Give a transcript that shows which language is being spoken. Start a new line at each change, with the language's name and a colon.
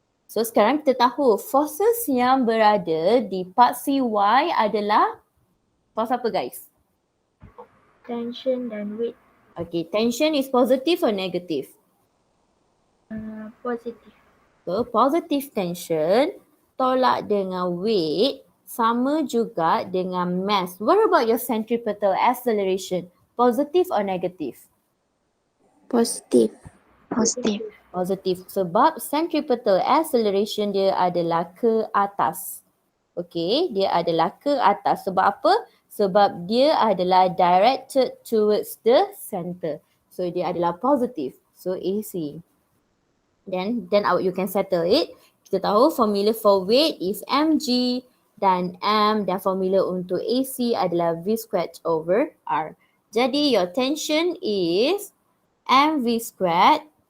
Malay: So, sekarang kita tahu forces yang berada di part CY adalah force apa guys? Tension dan weight.
English: Okay, tension is positive or negative?
Malay: Positif. So, positive tension tolak dengan weight sama juga dengan mass.
English: What about your centripetal acceleration? Positive or negative?
Malay: Positif. Positif.
English: Positive.
Malay: Sebab centripetal acceleration dia adalah ke atas. Okay, dia adalah ke atas. Sebab apa? Sebab dia adalah
English: directed towards the center. So
Malay: dia adalah
English: positive. So AC. Then you can settle it.
Malay: Kita tahu
English: formula for weight is mg
Malay: dan m dan formula untuk AC adalah v squared over r.
English: Jadi your tension is mv squared.